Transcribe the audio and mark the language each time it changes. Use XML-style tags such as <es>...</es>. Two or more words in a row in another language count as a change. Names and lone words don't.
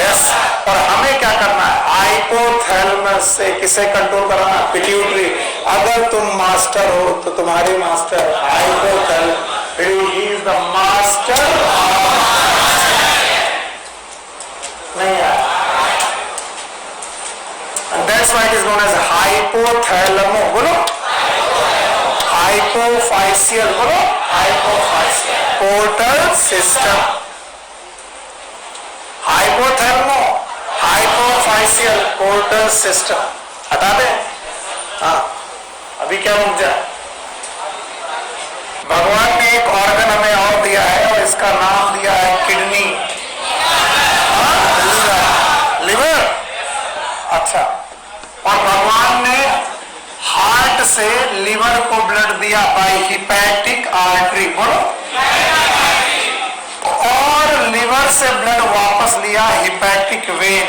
<hi>यस। और हमें क्या करना है? हाइपोथैलेमस से किसे कंट्रोल करना है? पिट्यूटरी। अगर तुम मास्टर हो तो तुम्हारे मास्टर हाइपोथैलेमस,</hi> <en>he is the master.</en> <hi>नहीं यार,</hi> <en>that's why it is known as hypothalamo. बोलो hypophyseal, बोलो hypophyseal portal system, hypothalamo hypophyseal portal system।</en> <hi>हटा दे। हाँ, अभी क्या रुक जाए? भगवान ने एक ऑर्गन हमें और दिया है और इसका नाम दिया है किडनी, लिवर। अच्छा, और भगवान ने हार्ट से लिवर को ब्लड दिया</hi> <en>by hepatic artery,</en> <hi>बोलो, और लिवर से ब्लड वापस लिया</hi> <en>hepatic vein.</en>